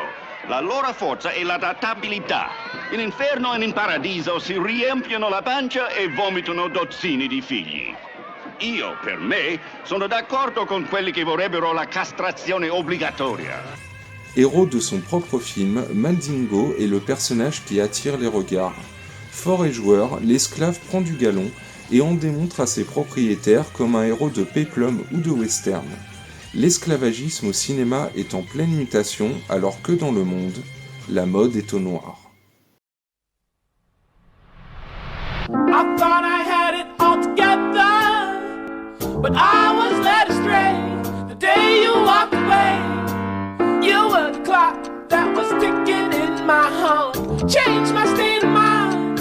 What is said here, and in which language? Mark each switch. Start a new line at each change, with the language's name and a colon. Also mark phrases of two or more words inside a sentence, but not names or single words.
Italian: La loro forza è l'adattabilità. In inferno e in paradiso si riempiono la pancia e vomitano dozzine di figli. Io, per me, sono d'accordo con quelli che vorrebbero la castrazione obbligatoria.
French: Héros de son propre film, Mandingo est le personnage qui attire les regards. Fort et joueur, l'esclave prend du galon et en démontre à ses propriétaires comme un héros de péplum ou de western. L'esclavagisme au cinéma est en pleine mutation alors que dans le monde, la mode est au noir.
English: I thought I had it all together, but I was led astray the day you walked away. You were the clock that was ticking in my heart. Changed my state of mind.